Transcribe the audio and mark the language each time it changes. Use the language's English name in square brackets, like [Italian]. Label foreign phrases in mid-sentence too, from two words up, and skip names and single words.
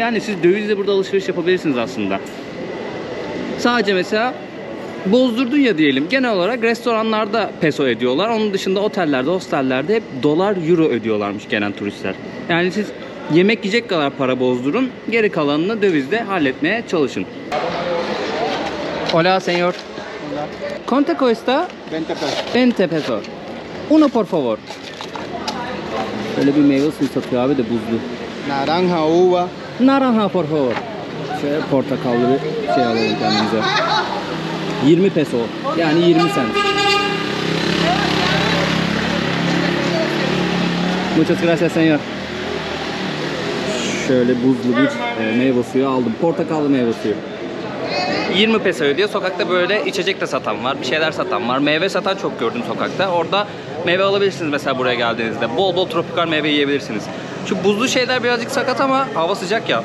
[Turkish] Yani siz dövizle burada alışveriş yapabilirsiniz aslında. Sadece mesela bozdurdun ya diyelim. Genel olarak restoranlarda peso ödüyorlar. Onun dışında otellerde, hostellerde hep dolar, euro ödüyorlarmış gelen turistler. Yani siz yemek yiyecek kadar para bozdurun. Geri kalanını dövizle halletmeye çalışın. [Spanish] Hola, señor. ¿Cuánto cuesta? 20 pesos. 20 pesos. Uno por favor. [Turkish] Böyle bir meyve suyu satıyor abi de buzlu. [Spanish] Naranja, uva. Naranja por favor. [Turkish] Şöyle portakallı bir şey alalım kendimize. 20 peso. Yani 20 cent. [Spanish] Muchas gracias señor. [Turkish] Şöyle buzlu bir meyve suyu aldım. Portakallı meyve suyu. 20 peso ödüyor. Sokakta böyle içecek de satan var, bir şeyler satan var. Meyve satan çok gördüm sokakta. Orada meyve alabilirsiniz mesela buraya geldiğinizde. Bol bol tropikal meyve yiyebilirsiniz. Şu buzlu şeyler birazcık sakat ama hava sıcak ya.